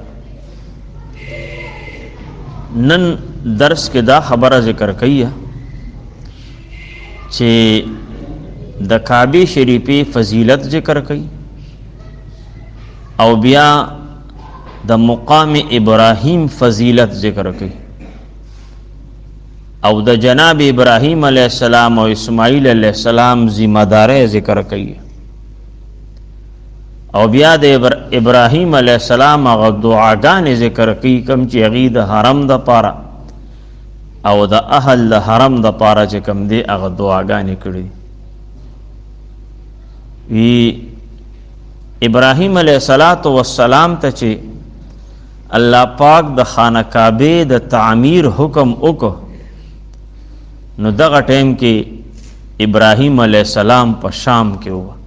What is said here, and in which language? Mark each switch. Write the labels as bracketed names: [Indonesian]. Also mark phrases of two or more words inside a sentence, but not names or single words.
[Pashto] نن درس کې دا خبره ذکر کوي چې د کعبه شریفه فضیلت ذکر کوي او بیا د مقام ابراهیم فضیلت ذکر کوي او د جناب ابراهیم [Arabic] علیہ السلام [Pashto] او اسماعیل [Arabic] علیہ السلام [Pashto] ذمہ داری ذکر کوي او بیا د ابراهیم [Arabic] علیہ السلام [Pashto] هغه دعاګانې ذکر کوي کوم چې هغې د حرم د پاره او د اهل د حرم د پاره چې کوم دی هغه دعاګانې کړي. وی ابراهیم [Arabic] علیہ السلام [Pashto] ته چې الله پاک د خانه کعبه د تعمیر حکم وکړ نو دغه ټیم کې ابراهیم علیہ السلام په شام کې و.